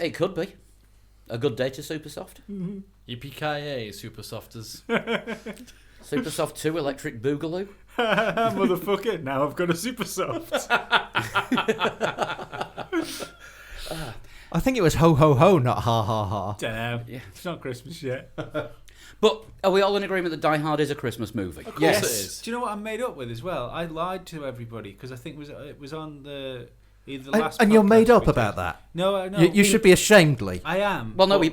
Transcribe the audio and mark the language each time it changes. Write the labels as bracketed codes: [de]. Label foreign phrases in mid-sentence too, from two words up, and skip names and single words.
[en] It could be a good day to super soft. Yippee-ki-yay, Super Softers. Super soft 2 electric boogaloo. Motherfucker! Now I've got a super soft. I think it was ho ho ho, not ha ha ha. Don't know. Yeah. It's not Christmas yet. But are we all in agreement that Die Hard is a Christmas movie? Of course Yes. it is. Do you know what I'm made up with as well? I lied to everybody because I think it was on the either the last. And you're podcast made up we about did. that. No, no. You should be ashamed, Lee. I am. Well, no,